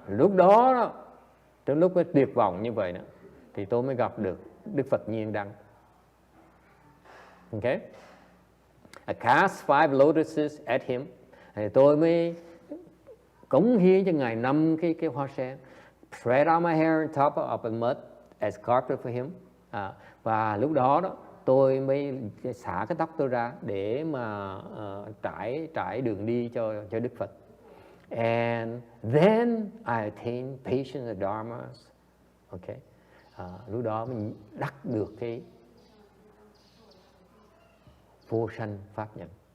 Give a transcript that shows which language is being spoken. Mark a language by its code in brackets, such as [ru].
[vi] Lúc đó, trong lúc tuyệt vọng như vậy đó, thì tôi mới gặp được Đức Phật Nhiên Đăng. Okay? [en] I cast 5 lotuses at him. [vi] Thì tôi mới cống hiến cho Ngài 5 cái hoa sen. [en] Spread out my hair on top of a mud as carpet for him. [vi] Và lúc đó tôi mới xả cái tóc tôi ra để mà trải đường đi cho Đức Phật. [en] And then I attained patience and dharmas. Okay. [vi] Lúc đó mình đắc được cái vô sanh pháp nhận.